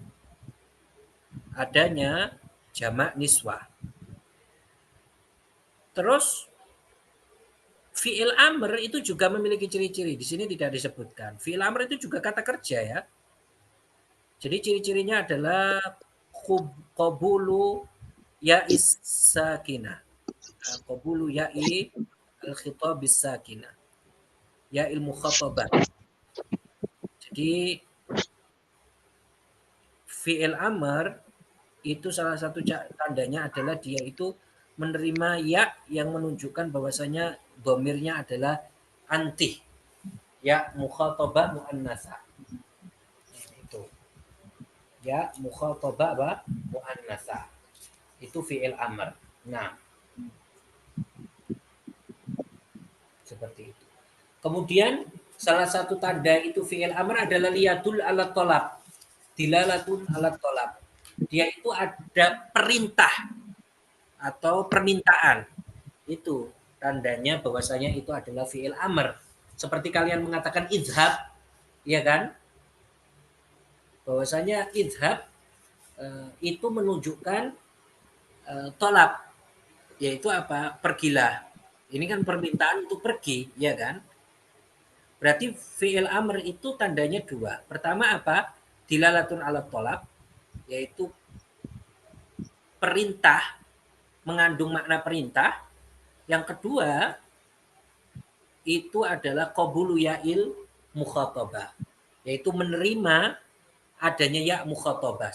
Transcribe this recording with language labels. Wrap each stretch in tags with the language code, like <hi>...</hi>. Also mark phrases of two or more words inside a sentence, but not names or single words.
<id>Adanya jamak niswah. Terus</id> <ar>فعل أمر</ar> <id>itu juga memiliki ciri-ciri. Di sini tidak disebutkan.</id> <ar>فعل أمر</ar> <id>itu juga kata kerja ya. Jadi ciri-cirinya adalah</id> <ar>قبول الياء الساكنة. قبول ياء الخطاب بالساكنة. ياء المخاطبة.</ar> <id>Jadi</id> <ar>فعل أمر</ar> <id>itu salah satu tandanya adalah dia itu menerima ya yang menunjukkan bahwasanya domirnya adalah anti.</id> <ar>ياء المخاطبة المؤنثة.</ar> <id>Itu.</id> <ar>ياء المخاطبة</ar> <id>apa? Muannasa. Itu</id> <ar>فعل أمر.</ar> <id>Nah. Seperti itu. Kemudian salah satu tanda itu</id> <ar>فعل أمر</ar> <id>adalah</id> <ar>ليدل على طلب. دلالة على طلب.</ar> <id>Dia itu ada perintah atau permintaan. Itu tandanya bahwasanya itu adalah</id> <ar>فعل أمر.</ar> <id>Seperti kalian mengatakan idhab, ya kan? Bahwasanya idhab itu menunjukkan tolab, yaitu apa? Pergilah. Ini kan permintaan untuk pergi, ya kan? Berarti</id> <ar>فعل أمر</ar> <id>itu tandanya dua. Pertama apa?</id> <ar>دلالة على طلب,</ar> <id>yaitu perintah, mengandung makna perintah. Yang kedua, itu adalah</id> <ar>قبول ياء المخاطبة,</ar> <id>yaitu menerima adanya</id> <ar>ياء المخاطبة.</ar>